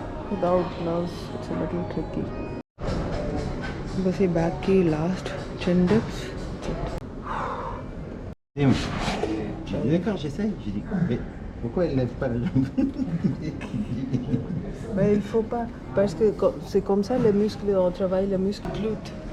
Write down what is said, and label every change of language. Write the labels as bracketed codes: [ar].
[en] without gloves it's a little tricky. [hi] बस ये bag की last [en] chin dips. [fr] D'accord, j'essaye. J'ai dit, mais pourquoi elle lève pas la jambe? Mais il faut pas, parce que c'est comme ça les muscles, on travaille les muscles glutes.